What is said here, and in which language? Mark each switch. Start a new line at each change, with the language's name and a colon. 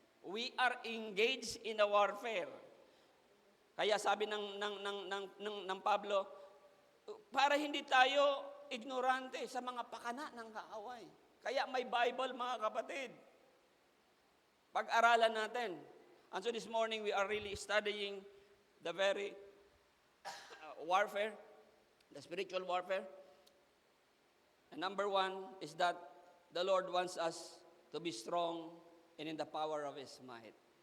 English: We are engaged in a warfare.
Filipino: Kaya sabi ng Pablo, para hindi tayo ignorante sa mga pakana ng kaaway. Kaya may Bible, mga kapatid. Pag-aralan natin.
English: And so this morning, we are really studying the very warfare, the spiritual warfare. And number one is that the Lord wants us to be strong and in the power of His might.